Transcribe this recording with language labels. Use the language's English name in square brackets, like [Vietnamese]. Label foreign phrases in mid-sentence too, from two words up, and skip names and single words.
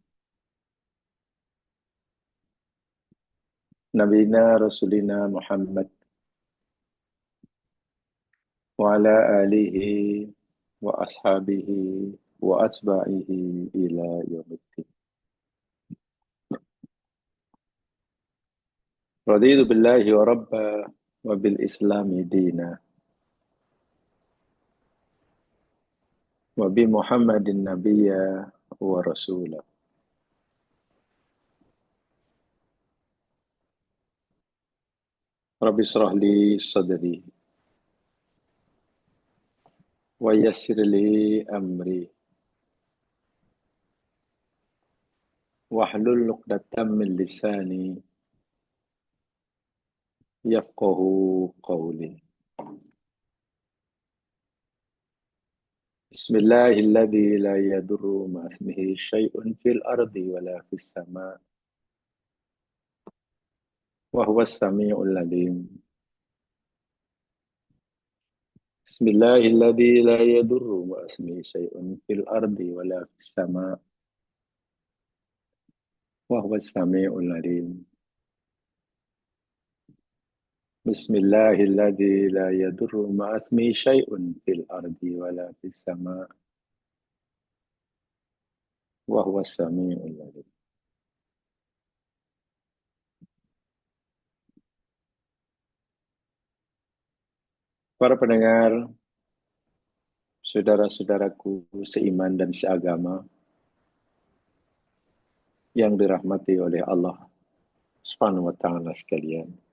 [Arabic] نبينا رسولنا محمد وعلى آله وأصحابه وأتباعه إلى يوم الدين. رضيت بالله ربا وبالإسلام دينا. وبمحمد نبيا ورسولا. رب اشرح لي صدري ويسر لي أمري واحلل عقدة من لساني يفقهوا قولي. بسم الله الذي لا يضر مع اسمه شيء في الأرض ولا في السماء وهو السميع العليم. بسم الله الذي لا يضر مع اسمه شيء في الأرض ولا في السماء وهو السميع العليم. بسم الله الذي لا يضر مع اسمه شيء في الأرض ولا في السماء وهو السميع العليم. [Indonesian] Para pendengar, saudara-saudaraku seiman dan seagama yang dirahmati oleh Allah [Arabic] سبحانه وتعالى [Indonesian] sekalian.